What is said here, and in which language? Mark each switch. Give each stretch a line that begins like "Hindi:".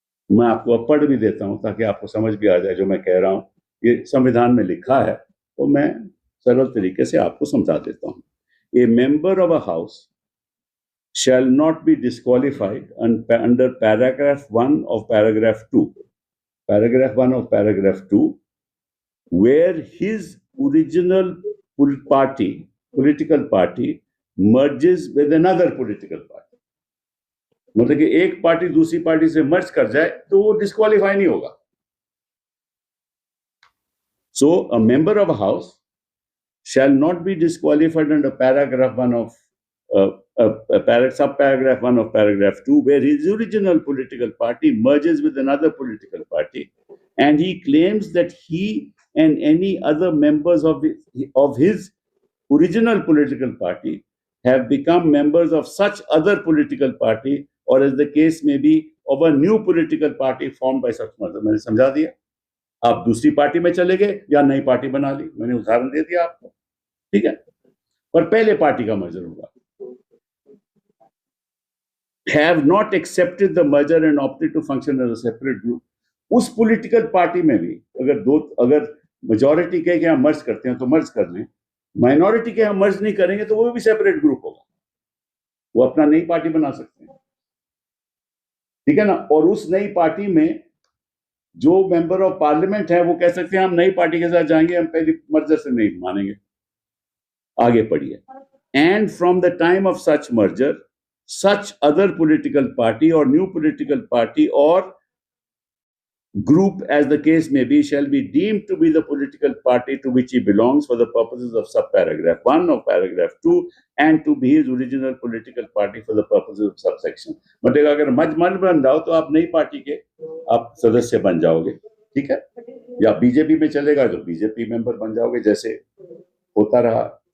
Hindi: मैं आपको अब पढ़ भी देता हूं ताकि आपको समझ भी आ जाए जो मैं कह रहा हूं। ये संविधान में लिखा है, तो मैं सरल तरीके से आपको समझा देता हूं।
English: A member of a house shall not be disqualified under paragraph 1 of paragraph 2. Paragraph 1 of paragraph 2, where his original political party merges with another political party.
Hindi: मतलब कि एक पार्टी दूसरी पार्टी से मर्ज कर जाए तो वो डिस्क्वालीफाई नहीं होगा।
English: So a member of a house shall not be disqualified under paragraph 1 of subparagraph 1 of paragraph 2, where his original political party merges with another political party, and he claims that he and any other members of his original political party have become members of such other political party, or as the case may be, of a new political party formed by such merger.
Hindi: मैंने समझा दिया। आप दूसरी party में चले गए या नई पार्टी बना ली, मैंने उदाहरण दे दिया आपको, ठीक है। पर पहले पार्टी का मर्जर होगा।
English: Have not accepted the merger and opted to function as a separate group.
Hindi: उस पॉलिटिकल पार्टी में भी अगर मेजॉरिटी कहे कि हम मर्ज करते हैं तो मर्ज कर लें, माइनॉरिटी के हम मर्ज नहीं करेंगे तो वो भी सेपरेट ग्रुप होगा, वो अपना नई पार्टी बना सकते हैं, ठीक है ना। और उस नई पार्टी में जो मेंबर ऑफ पार्लियामेंट है वो कह सकते हैं हम नई पार्टी के साथ जाएंगे, हम पहले मर्जर से नहीं मानेंगे। आगे पढ़िए।
English: And from the time of such merger such other political party or new political party or group, as the case may be, shall be deemed to be the political party to which he belongs for the purposes of subparagraph 1 of paragraph 2 and to be his original political party for the purposes of subsection.
Hindi: मतलब अगर मर्ज बन जाओ तो आप नई party के आप सदस्य बन जाओगे, ठीक है। या बीजेपी में चलेगा तो बीजेपी मेंबर बन जाओगे, जैसे होता रहा।